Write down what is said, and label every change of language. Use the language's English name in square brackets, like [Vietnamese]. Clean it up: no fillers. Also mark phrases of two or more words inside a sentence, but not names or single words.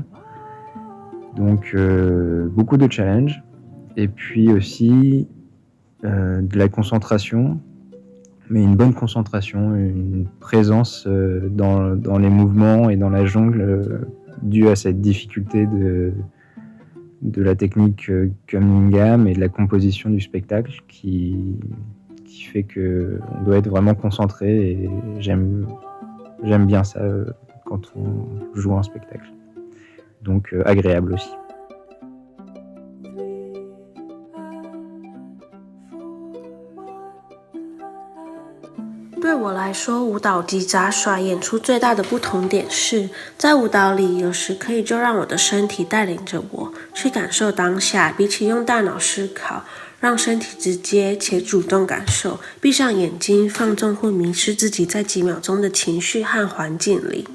[French] Donc beaucoup de challenges, et puis aussi de la concentration, mais une bonne concentration, une présence dans les mouvements et dans la jongle due à cette difficulté de la technique Cunningham et de la composition du spectacle qui fait qu'on doit être vraiment concentré, et j'aime bien ça quand on joue un spectacle. Donc agréable aussi. [Chinese] 对我来说，舞蹈及杂耍演出最大的不同点是，在舞蹈里，有时可以就让我的身体带领着我去感受当下，比起用大脑思考，让身体直接且主动感受，闭上眼睛放纵或迷失自己在几秒钟的情绪和环境里。